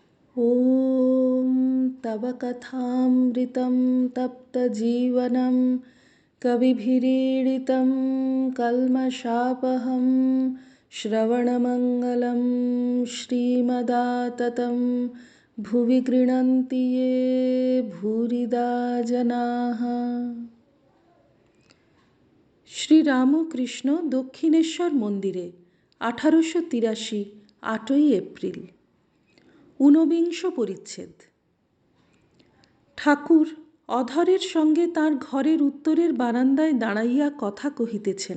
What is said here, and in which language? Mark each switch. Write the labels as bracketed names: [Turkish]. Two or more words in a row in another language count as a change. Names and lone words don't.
[Sanskrit] ॐ तव कथामृतं तप्तजीवनं कविभिरीडितं कल्मषापहं श्रवणमङ्गलं श्रीमदाततं भुवि गृह्णन्ति ये भूरिदा जनाः। [Bangla] শ্রীরামকৃষ্ণ দক্ষিণেশ্বর মন্দিরে 1883 8ই এপ্রিল। ঊনবিংশ পরিচ্ছেদ। ঠাকুর অধরের সঙ্গে তাঁর ঘরের উত্তরের বারান্দায় দাঁড়াইয়া কথা কহিতেছেন।